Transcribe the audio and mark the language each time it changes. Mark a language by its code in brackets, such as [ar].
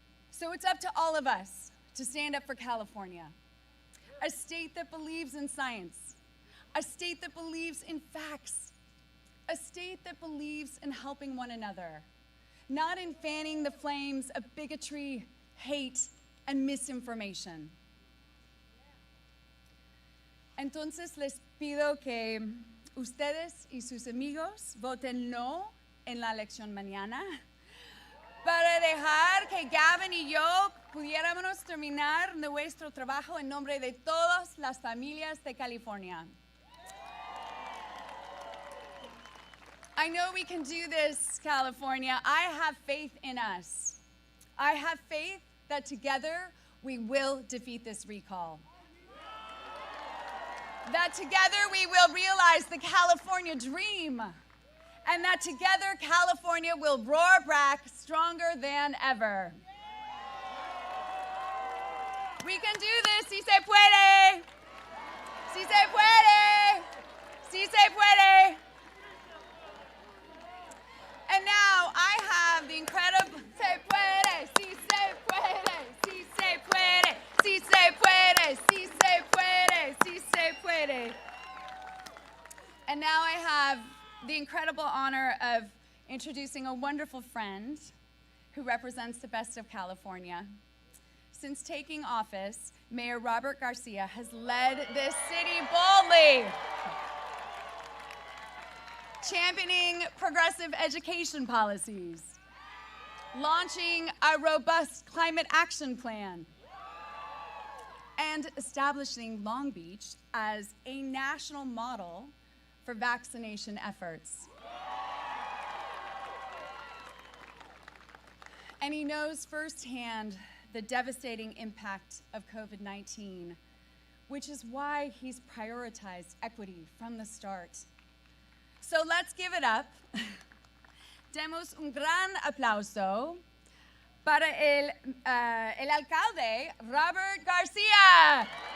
[en] So it's up to all of us to stand up for California, a state that believes in science, a state that believes in facts, a state that believes in helping one another, not in fanning the flames of bigotry, hate, and misinformation. [es] Entonces les pido que ustedes y sus amigos voten no en la elección mañana para dejar que Gavin y yo pudiéramos terminar nuestro trabajo en nombre de todas las familias de California. [en] I know we can do this, California. I have faith in us. I have faith that together we will defeat this recall. That together we will realize the California dream. And that together California will roar back stronger than ever. We can do this. [es] Si se puede. Si se puede. Si se puede. [en] And now I have the incredible [es] se puede, si se puede, si se puede, si se puede, si se puede, si se puede. [en] And now I have the incredible honor of introducing a wonderful friend who represents the best of California. Since taking office, Mayor Robert Garcia has led this city boldly, championing progressive education policies, launching a robust climate action plan, and and establishing Long Beach as a national model for vaccination efforts. And he knows firsthand the devastating impact of COVID-19, which is why he's prioritized equity from the start. So let's give it up. [es] Demos un gran aplauso para el alcalde Robert Garcia.